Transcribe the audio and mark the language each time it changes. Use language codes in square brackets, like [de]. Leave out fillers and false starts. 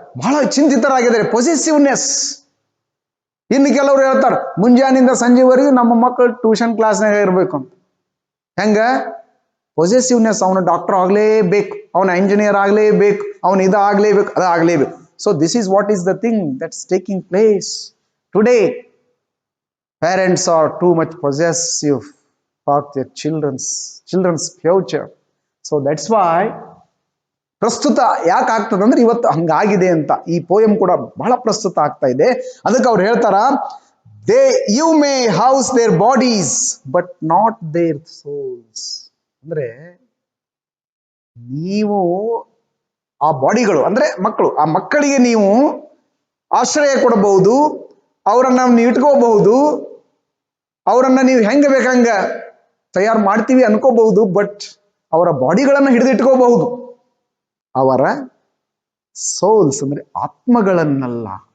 [kn] ಬಹಳ ಚಿಂತಿತರಾಗಿದ್ದಾರೆ. ಪೊಸೆಸಿವ್ನೆಸ್. ಇನ್ನು ಕೆಲವರು ಹೇಳ್ತಾರೆ, ಮುಂಜಾನಿಂದ ಸಂಜೆವರೆಗೂ ನಮ್ಮ ಮಕ್ಕಳು ಟ್ಯೂಷನ್ ಕ್ಲಾಸ್ನಾಗ ಇರ್ಬೇಕು ಅಂತ. ಹೆಂಗ? ಪೊಸೆಸಿವ್ನೆಸ್. ಅವನು ಡಾಕ್ಟರ್ ಆಗ್ಲೇಬೇಕು, ಅವನ ಇಂಜಿನಿಯರ್ ಆಗ್ಲೇಬೇಕು, ಅವನು ಇದಾಗ್ಲೇಬೇಕು, ಅದಾಗ್ಲೇಬೇಕು. [en] So this is what is the thing that's taking place today. Parents are too much possessive for their children's future. So that's why [kn] ಪ್ರಸ್ತುತ ಯಾಕೆ ಆಗ್ತದೆ ಅಂದ್ರೆ ಇವತ್ತು ಹಂಗಾಗಿದೆ ಅಂತ ಈ ಪೋಯಂ ಕೂಡ ಬಹಳ ಪ್ರಸ್ತುತ ಆಗ್ತಾ ಇದೆ. ಅದಕ್ಕೆ ಅವ್ರು ಹೇಳ್ತಾರ, [en] They you may house their bodies but not their souls. [kn] ಅಂದ್ರೆ ನೀವು ಆ ಬಾಡಿಗಳು ಅಂದ್ರೆ ಮಕ್ಕಳು, ಆ ಮಕ್ಕಳಿಗೆ ನೀವು ಆಶ್ರಯ ಕೊಡಬಹುದು, ಅವರನ್ನ ನೀವು ಇಟ್ಕೋಬಹುದು, ಅವರನ್ನ ನೀವು ಹೆಂಗ ಬೇಕಂಗ ತಯಾರು ಮಾಡ್ತೀವಿ ಅನ್ಕೋಬಹುದು, ಬಟ್ ಅವರ ಬಾಡಿಗಳನ್ನ ಹಿಡಿದಿಟ್ಕೋಬಹುದು, ಅವರ ಸೋಲ್ಸ್ ಅಂದ್ರೆ ಆತ್ಮಗಳನ್ನಲ್ಲ.